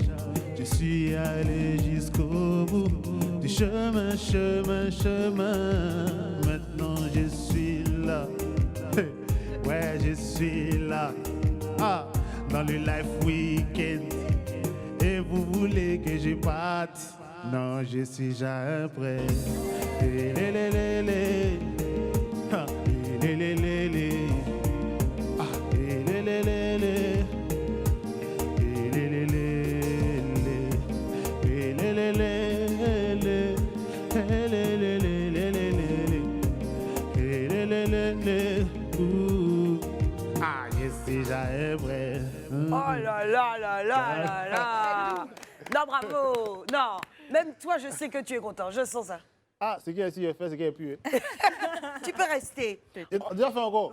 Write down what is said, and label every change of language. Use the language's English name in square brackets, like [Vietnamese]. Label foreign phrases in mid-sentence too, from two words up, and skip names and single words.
[French] Je suis allé jusqu'au bout du chemin, chemin, chemin. Maintenant je suis là. Ouais, je suis là. Ah, dans le Life Weekend. Et vous voulez que je parte? Non, je suis déjà prêt. Eh, lé, lé, lé, lé. Ah, eh, lé, lé, lé, lé. Ah, eh, lé, lé, lé, lé. Eh, lé, lé, lé, lé. Eh, lé, lé, lé, lé. Eh, lé, lé, lé, lé, lé, lé. Eh, lé, lé, lé, lé. Ouh. Ah, je suis déjà prêt. Oh là là là là là là. Non, bravo. Non, même toi, je sais que tu es content. Je sens ça. Ah, ce qui est ici, fait, ce qui est plus. Tu peux rester. Déjà fait encore.